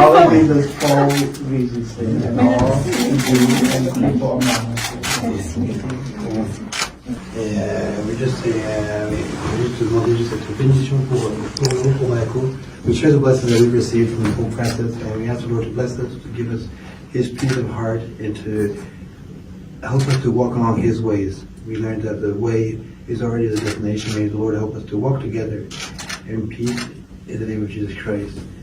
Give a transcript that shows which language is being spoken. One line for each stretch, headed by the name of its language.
English: always the fall resistant and all and people among us.
French: Oui, juste te demander juste cette bénédiction pour nous, pour Monaco.
English: We share the blessings that we received from Pope Francis, and we ask the Lord to bless us, to give us His peace of heart, and to help us to walk along His ways. We learned that the way is already the destination. May the Lord help us to walk together in peace in the name of Jesus Christ.